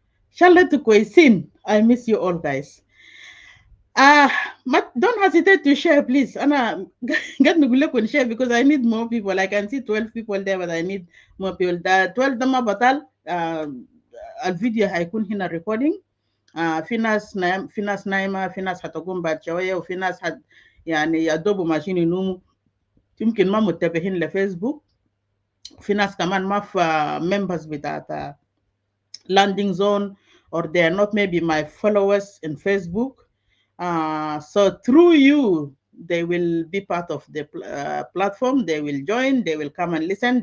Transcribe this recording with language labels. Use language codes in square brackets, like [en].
[en] Charlotte [ar] كويسين. [en] I miss you all guys. Don't hesitate to share please. [ar] أنا قد نقول لكم [en] share because I need more people. I can see 12 people there but I need more people. [ar] 12 ده ما بطل. الفيديو هيكون هنا [en] recording [ar] في ناس نايمة، في ناس هتقوم بعد شوية، وفي ناس يعني يا دوب ماشيين ينوموا، يمكن ما متابعين لفيسبوك. في ناس كمان ما في members بتاعت landing zone, [en] or they are not maybe my followers in Facebook. So through you, they will be part of the platform. They will join. They will come and listen.